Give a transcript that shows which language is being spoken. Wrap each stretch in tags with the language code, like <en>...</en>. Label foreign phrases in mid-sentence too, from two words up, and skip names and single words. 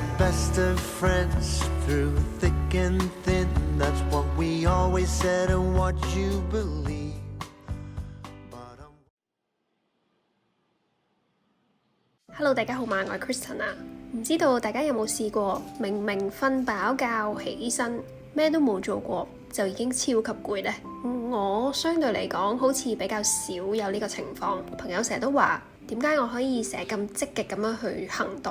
<en>best of friends through thick and thin. That's what we always said and what you believe. Hello，</en> <yue>大家好嘛，我係 Kristen 啊。唔知道大家有冇試過明明瞓飽覺起身，咩都冇做過，就已經超級攰呢？我相對嚟講好似比較少有呢個情況。朋友成日都話，點解我可以成日咁積極咁樣去行動？</yue>